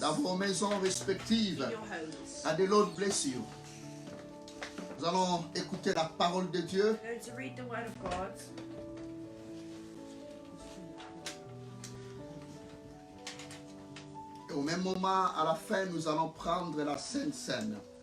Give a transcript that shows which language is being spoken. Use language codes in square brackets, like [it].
[fr] dans vos maisons respectives. [en] In your homes. And the Lord bless you. [fr] Nous allons écouter la parole de Dieu. [en] We're going to read the word of God. [fr] Et au même moment, à la fin, nous allons prendre la Sainte Seine.